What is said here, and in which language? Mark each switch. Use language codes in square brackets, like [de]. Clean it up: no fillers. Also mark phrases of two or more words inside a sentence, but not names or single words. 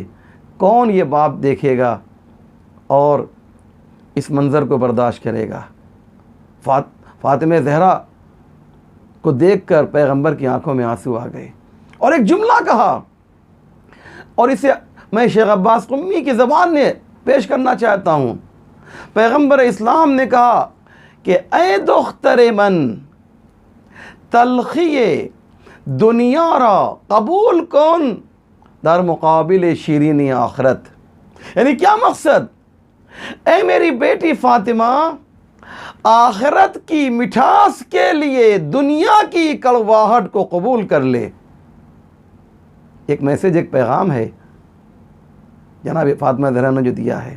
[ur] کون یہ باپ دیکھے گا اور اس منظر کو برداشت کرے گا؟ فاطمہ زہرا کو دیکھ کر پیغمبر کی آنکھوں میں آنسو آ گئے اور ایک جملہ کہا، اور اسے میں شیخ عباس قمی کی زبان میں پیش کرنا چاہتا ہوں۔ پیغمبر اسلام نے کہا کہ [fa] اے دختر من، تلخی دنیا را قبول کن در مقابل شیرینی آخرت۔ [ur] یعنی کیا مقصد؟ اے میری بیٹی فاطمہ، آخرت کی مٹھاس کے لیے دنیا کی کڑواہٹ کو قبول کر لے۔ ایک میسج، ایک پیغام ہے جناب فاطمہ زہرا نے جو دیا ہے۔